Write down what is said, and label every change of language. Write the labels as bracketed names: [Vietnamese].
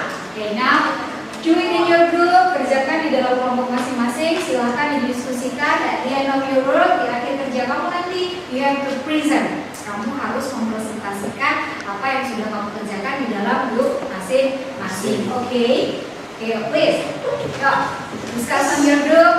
[English] Oke, now do it in your group. [Indonesian] Kerjakan di dalam kelompok masing-masing. Silahkan didiskusikan. [English] At the end of your work, [Indonesian] di akhir kerja kamu nanti, [English] you have to present. [Indonesian] Kamu harus mempresentasikan apa yang sudah kamu kerjakan di dalam grup masing-masing. [English] Oke, please. Yo, discuss on your group.